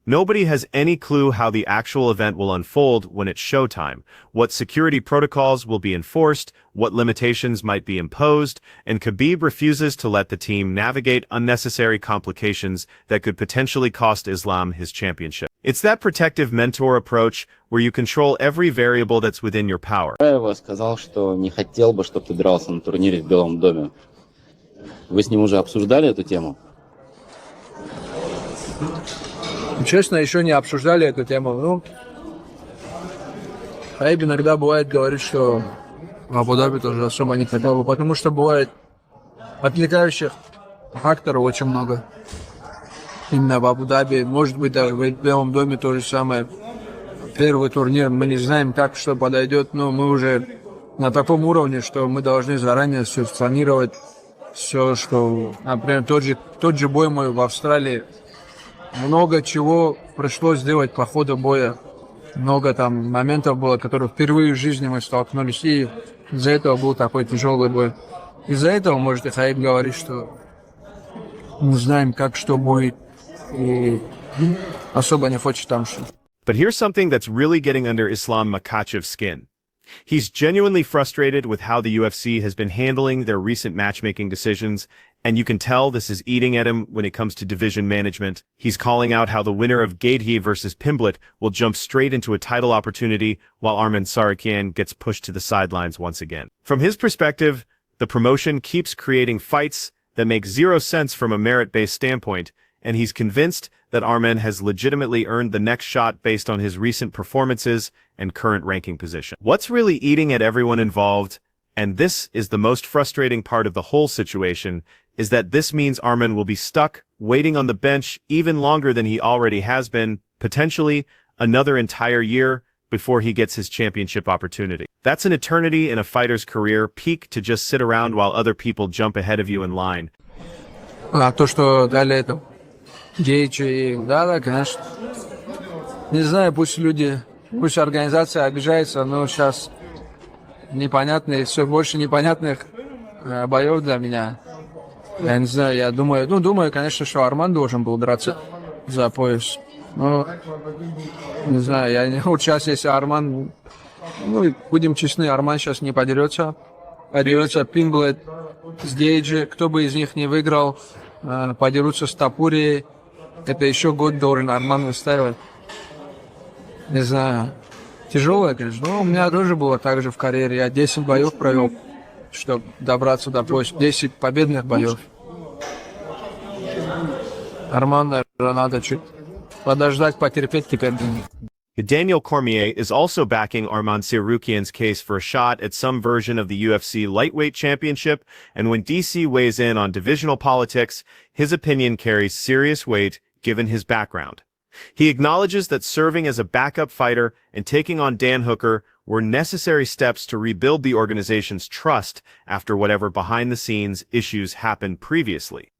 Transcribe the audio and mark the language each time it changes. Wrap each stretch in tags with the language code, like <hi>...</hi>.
<en>Nobody has any clue how the actual event will unfold when it's showtime, what security protocols will be enforced, what limitations might be imposed, and Khabib refuses to let the team navigate unnecessary complications that could potentially cost Islam his championship. It's that protective mentor approach where you control every variable that's within your power.</en> <ru>Сказал, что не хотел бы, чтобы ты дрался на турнире в Белом доме. Вы с ним уже обсуждали эту тему? Честно, еще не обсуждали эту тему. Ну, Хаиб иногда бывает говорит, что в Абу-Даби тоже особо не хотел бы, потому что бывает отвлекающих факторов очень много. Именно в Абу-Даби, может быть, даже в Белом доме то же самое. Первый турнир, мы не знаем, как что подойдет, но мы уже на таком уровне, что мы должны заранее все спланировать, все, что, например, тот же бой мой в Австралии, много чего пришлось сделать по ходу боя. Много там моментов было, которые впервые в жизни мы столкнулись, и из-за этого был такой тяжелый бой. Из-за этого, может, и Хаиб говорит, что мы знаем, как что будет, и особо не хочет там что.</ru> <en>But here's something that's really getting under Islam Makhachev's skin. He's genuinely frustrated with how the UFC has been handling their recent matchmaking decisions, and you can tell this is eating at him when it comes to division management. He's calling out how the winner of Gaethje versus Pimblett will jump straight into a title opportunity, while Arman Tsarukyan gets pushed to the sidelines once again. From his perspective, the promotion keeps creating fights that make zero sense from a merit-based standpoint, and he's convinced that Arman has legitimately earned the next shot based on his recent performances and current ranking position. What's really eating at everyone involved, and this is the most frustrating part of the whole situation, is that this means Arman will be stuck waiting on the bench even longer than he already has been, potentially another entire year before he gets his championship opportunity. That's an eternity in a fighter's career peak to just sit around while other people jump ahead of you in line.</en> <ru>А то, что дали это Gaethje, да, конечно. Не знаю, пусть люди, пусть организация обижается, но сейчас непонятные, все больше непонятных боев для меня. Я не знаю, я думаю, конечно, что Арман должен был драться за пояс. Но, не знаю, вот сейчас, если Арман, будем честны, Арман сейчас не подерется. Подерется Пимблett с Gaethje, кто бы из них не выиграл, подерутся с Тапурией. Это еще год должен Арман выстаивать. Не знаю. Тяжелое, конечно. Но у меня тоже было так же в карьере. Я 10 боев провел, чтобы добраться до пояса. 10 победных боев. Арман, наверное, надо чуть подождать, потерпеть теперь.</ru> <en>Daniel Cormier is also backing Arman Tsarukyan's case for a shot at some version of the UFC Lightweight Championship, and when DC weighs in on divisional politics, his opinion carries serious weight given his background. He acknowledges that serving as a backup fighter and taking on Dan Hooker were necessary steps to rebuild the organization's trust after whatever behind-the-scenes issues happened previously.</en>